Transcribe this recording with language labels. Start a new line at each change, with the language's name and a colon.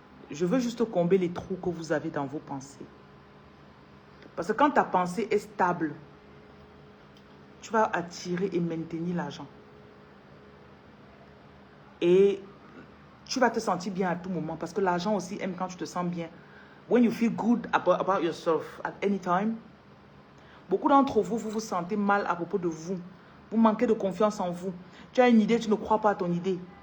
French: Je veux juste combler les trous que vous avez dans vos pensées. Parce que quand ta pensée est stable, tu vas attirer et maintenir l'argent. Et tu vas te sentir bien à tout moment. Parce que l'argent aussi aime quand tu te sens bien.
English: When you feel good about yourself at any time.
French: Beaucoup d'entre vous, vous vous sentez mal à propos de vous. Vous manquez de confiance en vous. Tu as une idée, tu ne crois pas à ton idée.